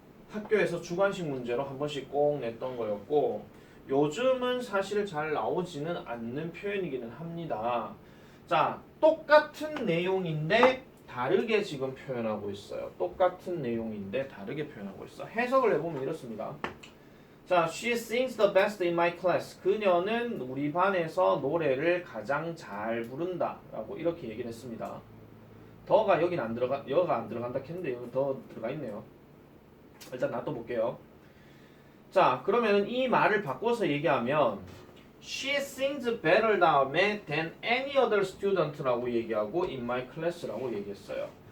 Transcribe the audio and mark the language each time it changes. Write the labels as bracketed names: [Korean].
[Korean] 학교에서 주관식 문제로 한 번씩 꼭 냈던 거였고 요즘은 사실 잘 나오지는 않는 표현이기는 합니다. 자, 똑같은 내용인데 다르게 지금 표현하고 있어요. 똑같은 내용인데 다르게 표현하고 있어. 해석을 해보면 이렇습니다. [English] 자, she sings the best in my class. [Korean] 그녀는 우리 반에서 노래를 가장 잘 부른다 라고 이렇게 얘기를 했습니다. 더가 여긴 안 들어가, 여가 안 들어간다 했는데 여기 더 들어가 있네요. 일단 놔둬볼게요. 자, 그러면 이 말을 바꿔서 얘기하면 [English] she sings better [Korean] 다음에 [English] than any other student [Korean] 라고 얘기하고 [English] in my class [Korean] 라고 얘기했어요.